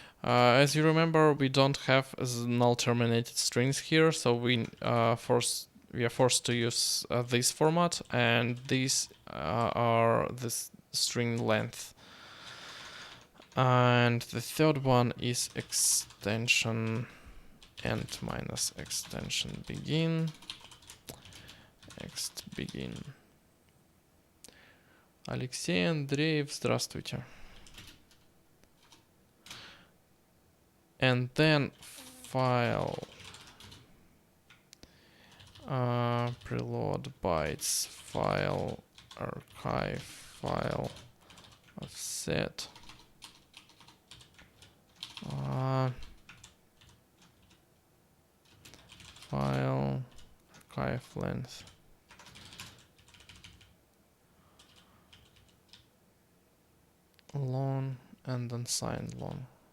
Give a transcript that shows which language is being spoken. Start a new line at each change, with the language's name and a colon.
English: As you remember, we don't have null terminated strings here, so we are forced to use this format, and these are the string length. And the third one is extension and minus extension begin, ext begin.
Russian: Алексей Андреев, здравствуйте.
English: And then file preload bytes, file archive, file offset, file archive length, long and unsigned long.